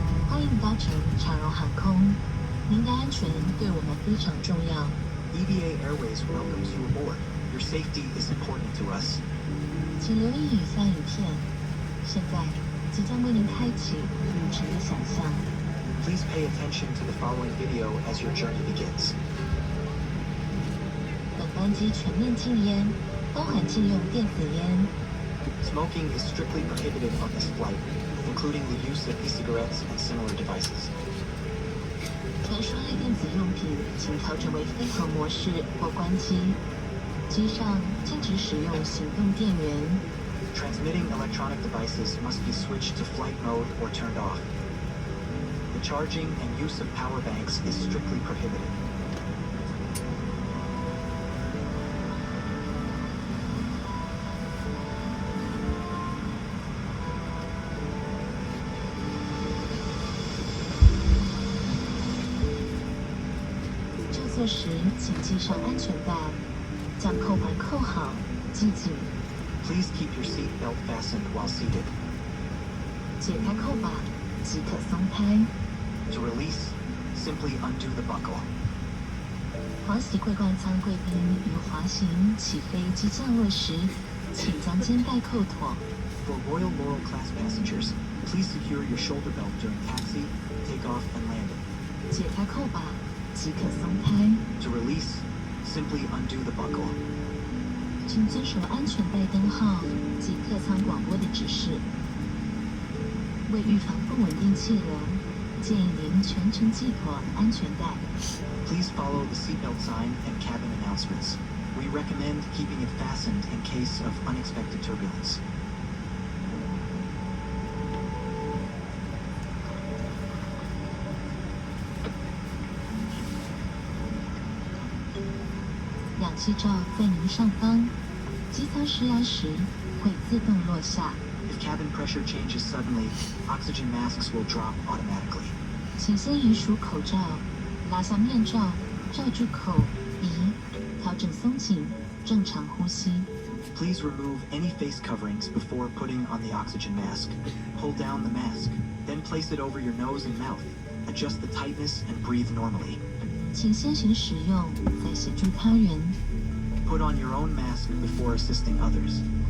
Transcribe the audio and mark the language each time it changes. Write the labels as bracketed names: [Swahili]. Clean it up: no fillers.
[Chinese] 欢迎搭乘长荣航空，您的安全对我们非常重要。 [English] EVA Airways welcomes you aboard. Your safety is important to us. [Chinese] 请留意以下影片，现在即将为您开启旅程的想象。 [English] Please pay attention to the following video as your journey begins. [Chinese] 本班机全面禁烟，包含禁用电子烟。 [English] Smoking is strictly prohibited on this flight, including the use of e-cigarettes and similar devices. [Chinese] 传输类电子用品请调整为飞行模式或关机。机上禁止使用行动电源。 [English] Transmitting electronic devices must be switched to flight mode or turned off. The charging and use of power banks is strictly prohibited. [Chinese] 坐时，请系上安全带，将扣环扣好，系紧。 [English] Please keep your seat belt fastened while seated. [Chinese] 解开扣把，即可松开。 [English] To release, simply undo the buckle. [Chinese] 华席桂冠舱贵宾于滑行、起飞及降落时，请将肩带扣妥。 [English] For Royal Laurel class passengers, please secure your shoulder belt during taxi, takeoff, and landing. [Chinese] 解开扣把，即可松开。 [English] To release, simply undo the buckle. [Chinese] 请遵守安全带灯号及客舱广播的指示。为预防不稳定气流，建议您全程系妥安全带。 [English] Please follow the seatbelt sign and cabin announcements. We recommend keeping it fastened in case of unexpected turbulence. [Chinese] 氧气罩在您上方，机舱失压时会自动落下。 [English] If cabin pressure changes suddenly, oxygen masks will drop automatically. [Chinese] 请先移除口罩，拉下面罩，罩住口、鼻，调整松紧，正常呼吸。 [English] Please remove any face coverings before putting on the oxygen mask. Pull down the mask, then place it over your nose and mouth. Adjust the tightness and breathe normally. [Chinese] 请先行使用，再协助他人。 [English] Put on your own mask before assisting others.